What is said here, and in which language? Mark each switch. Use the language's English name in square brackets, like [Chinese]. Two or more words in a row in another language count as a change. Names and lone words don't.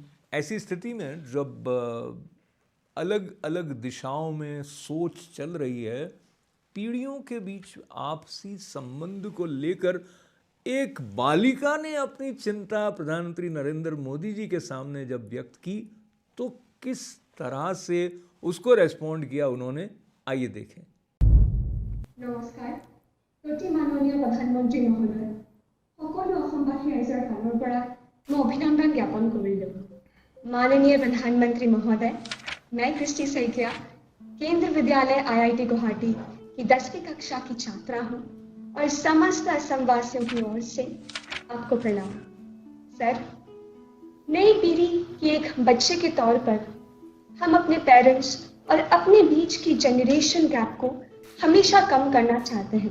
[Hindi] ऐसी स्थिति में जब अलग अलग दिशाओं में सोच चल रही है, पीढ़ियों के बीच आपसी संबंध को लेकर एक बालिका ने अपनी चिंता प्रधानमंत्री नरेंद्र मोदी जी के सामने जब व्यक्त की तो किस तरह से उसको रेस्पॉन्ड किया उन्होंने, आइए देखें। [Assamese] নমস্কাৰ প্ৰতি মাননীয় প্ৰধানমন্ত্ৰী মহোদয়, সকলো অসমবাসী ৰাইজৰ ফালৰ পৰা মই অভিনন্দন জ্ঞাপন কৰিলোঁ। [Hindi] माननीय प्रधानमंत्री महोदय, मैं कृष्टि सैकिया केंद्रीय विद्यालय IIT गुवाहाटी की 10वीं कक्षा की छात्रा हूँ और समस्त असम वासियों की ओर से आपको प्रणाम। सर, नई पीढ़ी की एक बच्चे के तौर पर हम अपने पेरेंट्स और अपने बीच की जनरेशन गैप को हमेशा कम करना चाहते हैं।